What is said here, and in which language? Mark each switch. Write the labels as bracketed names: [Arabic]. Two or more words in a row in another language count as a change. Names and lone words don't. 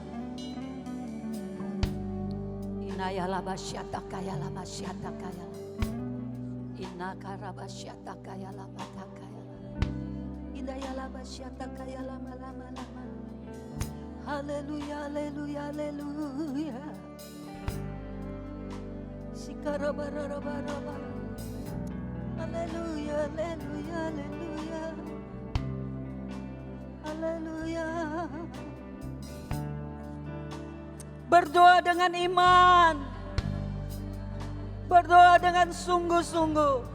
[Indonesian] Inaya labasyata kaya labasyata kaya. Inaka rabasyata kaya labata kaya. Inaya labasyata kaya lama. Haleluya, haleluya, haleluya. Sikarabarabara. Haleluya, haleluya, haleluya. Haleluya. Berdoa dengan iman. Berdoa dengan sungguh-sungguh.